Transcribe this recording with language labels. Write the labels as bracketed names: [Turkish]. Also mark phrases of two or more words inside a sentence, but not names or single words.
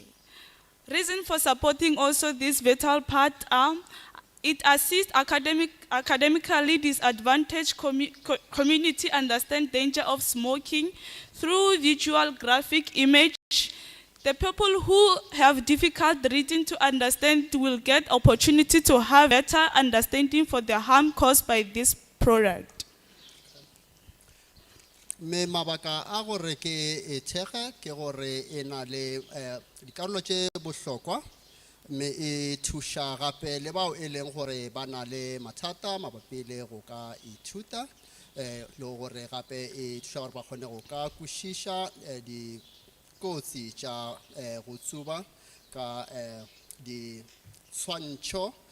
[English] Reason for supporting also this vital part it assists academically disadvantaged community understand danger of smoking through visual graphic image. The people who have difficult reading to understand will get opportunity to have better understanding for the harm caused by this product. [Northern Sotho] Me mabaka a gore ke e thega ke gore e na le dikarolo tše bohlokwa me e thusha gape le bao e leng gore ba na le mathata mabapi le go ka ithuta le gore gape e thusha gore ba kgone go ka kwešiša di kotsi tša go tsuba ka di swantšho